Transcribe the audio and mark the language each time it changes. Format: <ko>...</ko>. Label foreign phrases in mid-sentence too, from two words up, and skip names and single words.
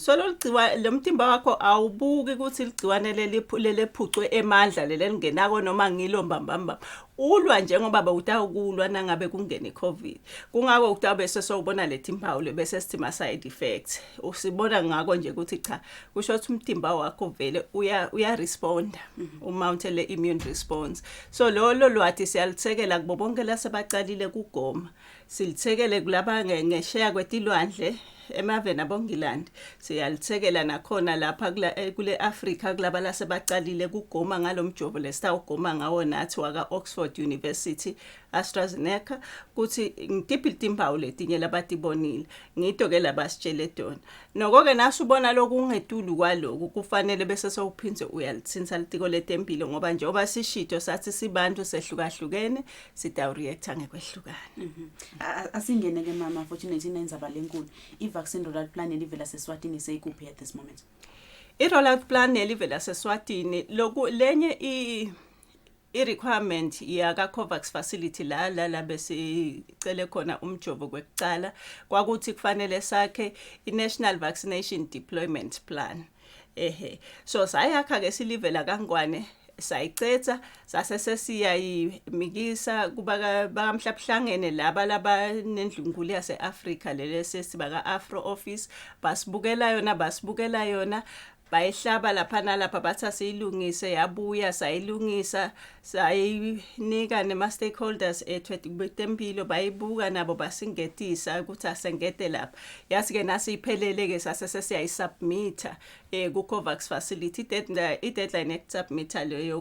<ss>so lo mtimba wakho awubuki ukuthi ligciwane lelephucwe emandla lelengenako noma ngilo mbambamba ulwa njengoba bawutawukulwa nangabe kungene iCovid kungako kutabe sesowubona leti mpawu bese sithima</ss> <en>side effects</en> <ss>usibona ngako nje ukuthi cha kusho ukuthi umtimba wakho vele uya respond umount le</ss> <en>immune response</en> <ss>so lolo lwathi siyalithekela kubo bonke lasebaqalile kugoma silithekele kulaba ngesheya kwetilwandle emaveni abongilandi siyalithekela nakhona lapha kule Africa kulaba lasebaqalile kugoma ngalomjovo lesitawugoma ngawo nathi waka Oxford University AstraZeneca kuthi ngitiphi timpawu letinye labatibonile ngito ke labasitshele dona noko ke nasubona lokungetulu kwaloku kufanele bese sowuphindze uyalithinta litiko letempilo ngoba njengoba sishito sathi sibantu sehlukahlukene sitawureacta ngekwehlukana asingene ke mama fortunate inenzaba lenkulu i-</ss> <en>vaccine rollout plan</en> <ss>elivela seSwatini seyikuphi</ss> <en>at this moment</en> <ss>i-</ss> <en>rollout plan</en> <ss>elivela seSwatini loku lenye i-requirement yaka-COVAX facility la besicele khona umjovo kwekucala kwakuthi kufanele sakhe i-National Vaccination Deployment Plan so sayakha ke silivela kangwane sayicetha sasesiyayimikisa kuba bakamhlabuhlangene laba nendlungulu yase-Africa lele sesibaka Afro Office basibukela yona bayihlaba lapha nalapha bathi asiyilungise yabuya sayilungisa sayinika nema-stakeholders betempilo bayibuka nabo basingetisa ukuthi asengete lapha yathi-ke nasiyiphelele-ke sasesiyayisubmitha ku-COVAX facility i-deadline yokusubmitha leyo</ss>